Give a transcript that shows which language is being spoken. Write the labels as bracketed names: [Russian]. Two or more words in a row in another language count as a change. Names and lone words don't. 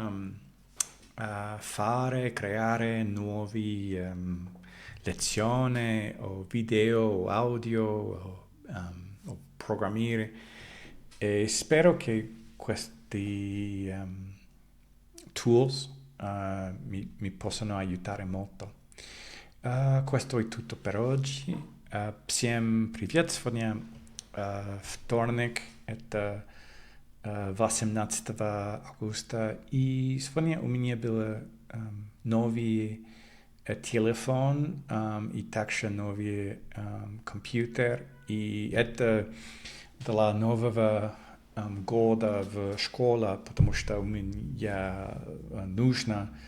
[Italian] creare nuovi lezioni o video o audio o programmare e spero che questi tools mi possano aiutare molto. Questo è tutto per oggi. [Russian] Всем привет! Сегодня вторник, это 18 августа, и сегодня у меня был новый телефон и также новый компьютер, и это для нового года в школе, потому что у меня нужно